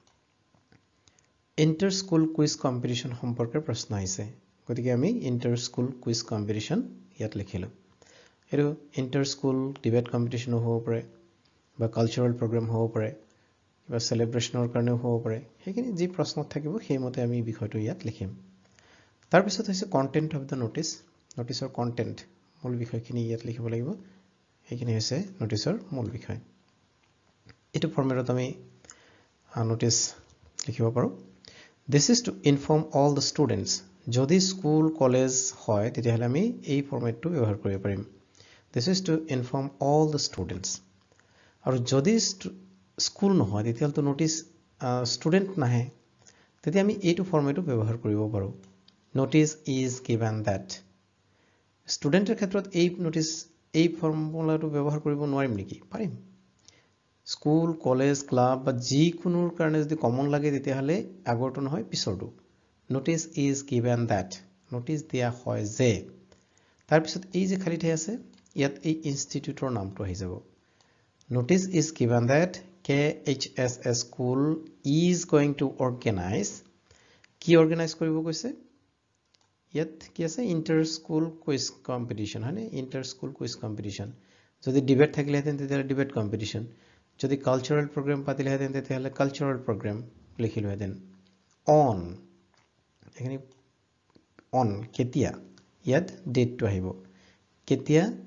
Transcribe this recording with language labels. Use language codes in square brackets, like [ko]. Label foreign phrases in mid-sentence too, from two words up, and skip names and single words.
[en] inter school quiz competition [as] সম্পৰ্কে প্ৰশ্ন আহিছে গতিকে আমি [en] inter school quiz competition [as] ইয়াত লিখিলো এটো [en] inter school debate competition [as] হ'ব পাৰে বা [en] cultural program [as] হ'ব পাৰে কিবা সেলিব্ৰেশনৰ কাৰণে হ'ব পাৰে সেইখিনি যি প্ৰশ্নত থাকিব সেইমতে আমি বিষয়টো ইয়াত লিখিম তাৰ পিছত হৈছে [en] content of the notice [as] নোটিছৰ কন্টেন্ট মূল বিষয়খিনি ইয়াত লিখিব লাগিব সেইখিনি হৈছে নোটিছৰ মূল বিষয় এটো ফৰ্মেটত আমি নোটিছ লিখিব পাৰো [en] this is to inform all the students [as] যদি [en] school college [as] হয় তেতিয়াহলে আমি এই ফৰ্মেটটো ব্যৱহাৰ কৰিব পাৰিম [en] this is to inform all the students [as] আৰু যদি স্কুল নহয় তেতিয়াহলে তো [en] notice student [as] নাহে তেতিয়া আমি এইটো ফৰ্মেটটো ব্যৱহাৰ কৰিব পাৰো [en] notice is given that [as] ষ্টুডেন্টৰ ক্ষেত্ৰত এই নোটিছ এই ফৰ্মুলাটো ব্যৱহাৰ কৰিব নোৱাৰিম নেকি পাৰিম [en] school college club [as] বা যিকোনোৰ কাৰণে যদি কমন লাগে তেতিয়াহলে আগৰটো নহয় পিছৰটো [en] notice is given that notice [as] দিয়া হয় যে তাৰ পিছত এই যে খালি ঠাই আছে ইয়াত এই ইনষ্টিটিউটৰ নামটো আহি যাব [en] notice is given that KHSS school is going to organize [as] কি অৰ্গানাইজ কৰিব কৈছে ইয়াত কি আছে [en] inter school quiz competition [as] হয়নে [en] inter school quiz competition [as] যদি ডিবেট থাকিলেহেঁতেন তেতিয়াহলে [en] debate competition [as] যদি [en] cultural program [as] পাতিলেহেঁতেন তেতিয়াহলে [en] cultural program [as] লিখিলোহেঁতেন অন এখানে অন কেতিয়া ইয়াত ডেটটো আহিব কেতিয়া